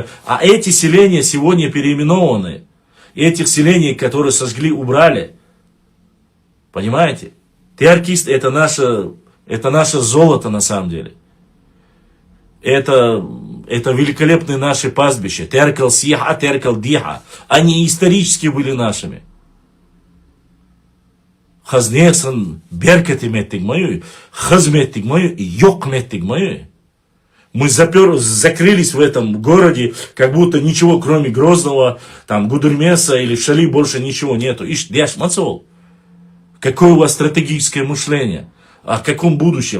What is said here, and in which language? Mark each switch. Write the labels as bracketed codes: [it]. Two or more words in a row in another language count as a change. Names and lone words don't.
[ru] А эти селения сегодня переименованы. Этих селений, которые сожгли, убрали. Понимаете? Теркист это наше золото на самом деле. Это великолепные наши пастбища. [ce] Теркал Сиха, Теркал Диха. [ru] Они исторически были нашими. [ce] Хазнесан беркети меттиг мою, хазметтиг мою и йок меттиг мою. [ru] Мы закрылись в этом городе, как будто ничего, кроме Грозного, там, Гудермеса или Шали, больше ничего нету. [ce] Иш, дяш, мацол. [ru] Какое у вас стратегическое мышление? О каком будущем?